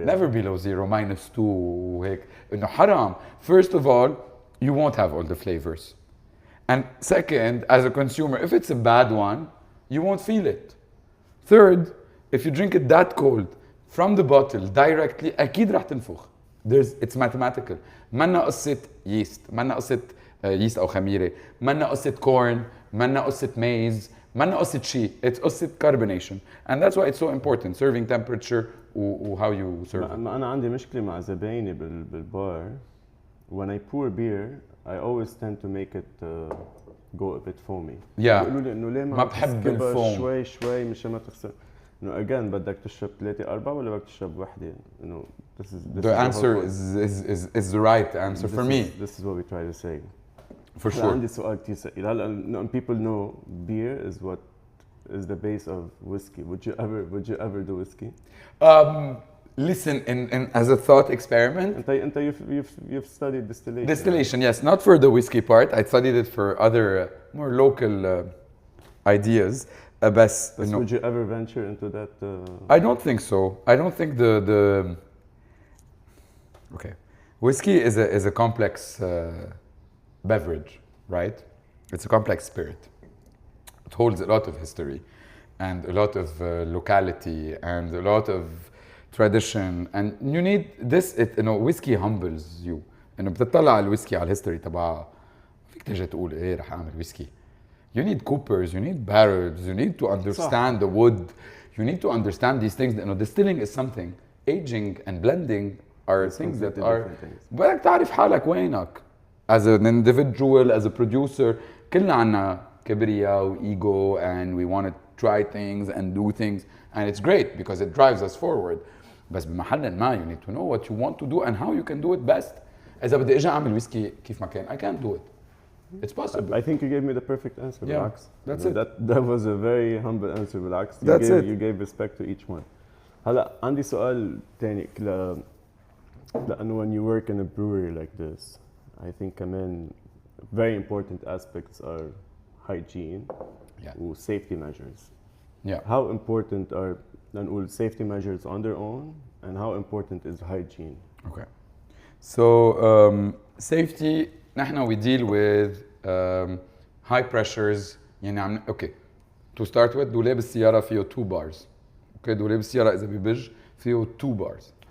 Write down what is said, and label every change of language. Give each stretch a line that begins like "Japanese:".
English: Never below zero, -2
Arabic: وهيك. إنه حرام.
English: First of all, you won't have all the flavors. And second, as a consumer, if it's a bad one, you won't feel it. Third, if you drink it that cold from the bottle directly,
Arabic: أكيد رح تنفخ.
English: It's mathematical.
Arabic: منا قصة yeast, منا قصة yeast أو خميرة, منا قصة corn, منا قصة maize, منا قصة شيء.
English: It's
Arabic: قصة
English: carbonation. And that's why it's so important, serving temperature و how you serve it.
Arabic: أنا عندي مشكلة مع زبايني بالبار.
English: When I pour beer, I always tend to make it go a bit foamy. Yeah.
Arabic: بيقولوا لي إنه ليه ما بحب الفوم. شوي مشان ما تخسر. إنه again بدك تشرب 3-4 ولا بدك تشرب وحدة؟ إنه this
English: the answer is the right answer for me. This is what we try to say. For sure.
Arabic: عندي سؤال كتير سئيل. هلا
English: people know beer is what is the base of whiskey. Would you ever do whiskey? Listen, as a thought experiment.
Arabic: أنت
English: you've studied distillation. Distillation, yes, not for the whiskey part. I studied it for other more local ideas.
Arabic: بس
English: would you ever venture into that? I don't think so. I don't think the okay, whiskey is a complex beverage, right? It's a complex spirit. It holds a lot of history, and a lot of locality, and a lot of tradition, and you need this. Whiskey humbles you.
Arabic: إنه بتطلع على الويسكي على الهيستوري تبعها. فيك تيجي تقول إيه رح أعمل ويسكي.
English: You need coopers, you need barrels, you need to understand the wood, you need to understand these things. Distilling is something. Aging and blending are things that are.
Arabic: بدك تعرف حالك وينك.
English: As an individual, as a producer,
Arabic: كلنا عنا كبرياء و
English: ego, and we want to try things and do things, and it's great because it drives us forward.
Arabic: بس بمحل ما
English: you need to know what you want to do and how you can do it best.
Arabic: إذا بدي أجي أعمل ويسكي كيف ما كان,
English: I can't do it. It's possible. I think you gave me the perfect answer. Yeah,
Arabic: بالعكس.
English: that's it. That was a very humble answer.
Arabic: بالعكس.
English: That's it. You gave respect to each one.
Arabic: هلا عندي سؤال تاني لأنه
English: when you work in a brewery like this, I think
Arabic: كمان
English: very important aspects are hygiene and safety measures. Yeah. How important are
Arabic: نقول
English: safety measures on their own, and how important is hygiene? Okay. So safety,
Arabic: نحن
English: we deal with high pressures.
Arabic: يعني
English: okay. To start with,
Arabic: دولاب السيارة فيه
English: 2 bars.
Arabic: Okay, دولاب السيارة إذا ببج فيه 2 bars.